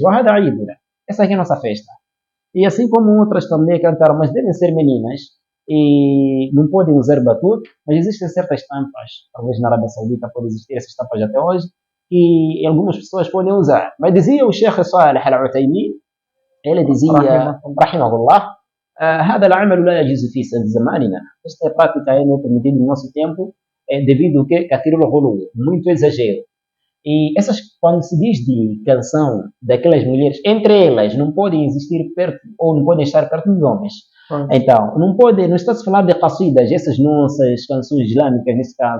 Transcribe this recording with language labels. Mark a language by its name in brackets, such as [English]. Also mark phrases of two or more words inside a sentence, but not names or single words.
[Portuguese] Essa aqui é a nossa festa. E assim como outras também cantaram, mas devem ser meninas e não podem usar batuque, mas existem certas tampas, talvez na Arábia Saudita pode existir essas tampas até hoje, que algumas pessoas podem usar. Mas dizia o Sheikh Salih Al-Uthaymeen, ele dizia, [Arabic] rahimahullah, هذا العمل لا يجوز في زماننا. [Portuguese] Esta prática é não permitida no nosso tempo, devido ao que [Arabic] كثير الغلو, [Portuguese] muito exagero. E essas, quando se diz de canção daquelas mulheres, entre elas não podem existir perto ou não podem estar perto dos homens. Então, não está-se a falar de qasidas, essas nossas canções islâmicas nesse caso.